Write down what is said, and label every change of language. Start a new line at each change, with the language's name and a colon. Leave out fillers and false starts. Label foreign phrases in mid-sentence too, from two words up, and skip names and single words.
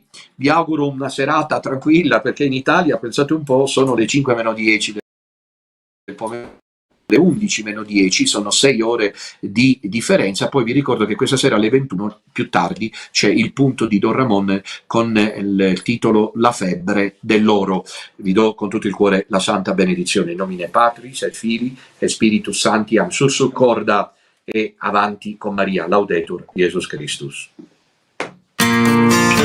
Italian: Vi auguro una serata tranquilla, perché in Italia, pensate un po', sono le 5:10 del pomeriggio, le 11:10, sono 6 ore di differenza. Poi vi ricordo che questa sera alle 21 più tardi c'è il punto di Don Ramon con il titolo La febbre dell'oro. Vi do con tutto il cuore la santa benedizione
Latin: in nomine Patris et Filii et Spiritus Sancti,
Italian: sussurcorda e avanti con Maria,
Latin: Laudetur Jesus Christus.